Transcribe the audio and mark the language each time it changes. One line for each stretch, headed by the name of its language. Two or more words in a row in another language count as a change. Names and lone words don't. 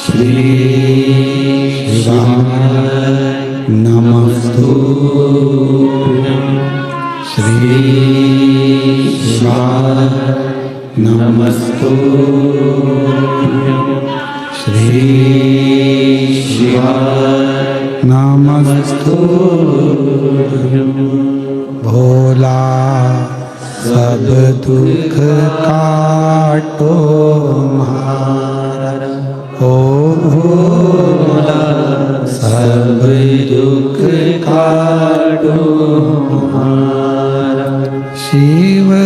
Sanskrit: श्री शिवाय नमस्तुभ्यं श्री शिवाय नमस्तुभ्यं श्री शिवाय नमस्तुभ्यं
Hindi: भोला सब दुख काटो हमारा ओ भोला सब दुख काटो हमारा शिव